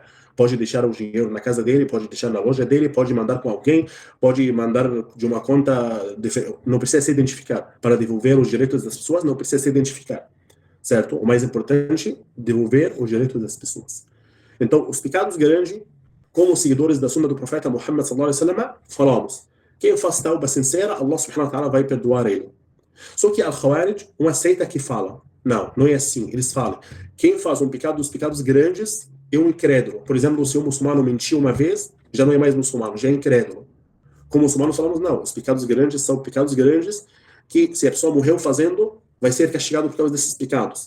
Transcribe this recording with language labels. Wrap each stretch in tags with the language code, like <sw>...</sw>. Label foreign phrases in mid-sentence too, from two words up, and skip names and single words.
<pt>Pode deixar o dinheiro na casa dele, pode deixar na loja dele, pode mandar com alguém, pode mandar de uma conta, não precisa se identificar. Para devolver os direitos das pessoas, não precisa se identificar. certo? O mais importante, devolver o direito das pessoas. Então, os pecados grandes, como seguidores da sunna do profeta Muhammad</pt> <ar>صلى الله عليه وسلم,</ar> <pt>falamos, quem faz tauba sincera, Allah</pt> <ar>سبحانه وتعالى</ar> <pt>vai perdoar ele. Só que Al-Khawarij, uma seita que fala, não é assim, eles falam, quem faz um pecado dos pecados grandes é um incrédulo. Por exemplo, se um muçulmano mentiu uma vez, já não é mais muçulmano, já é incrédulo. Como muçulmanos falamos, não, os pecados grandes são pecados grandes que, se a pessoa morreu fazendo, vai ser castigado por causa desses pecados.</pt>